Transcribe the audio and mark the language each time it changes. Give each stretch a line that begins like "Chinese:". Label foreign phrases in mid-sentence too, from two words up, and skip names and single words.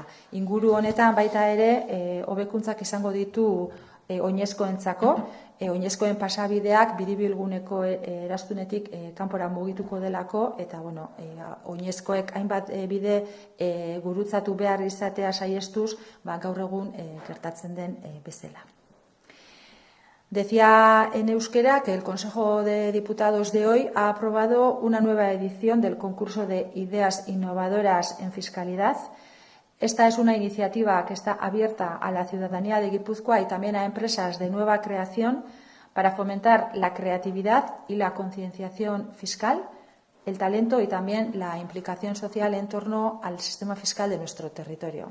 Basque: Inguru honetan baita ere hobekuntzak izango ditu oinezkoentzako, oinezkoen pasabideak biribilguneko eraztunetik kanpora mugituko delako, eta oinezkoek hainbat bide gurutzatu behar izatea saiestuz, gaur egun gertatzen den bezala.
Spanish: Decía en euskera que el Consejo de Diputados de hoy ha aprobado una nueva edición del concurso de ideas innovadoras en fiscalidad. Esta es una iniciativa que está abierta a la ciudadanía de Guipúzcoa y también a empresas de nueva creación para fomentar la creatividad y la concienciación fiscal, el talento y también la implicación social en torno al sistema fiscal de nuestro territorio.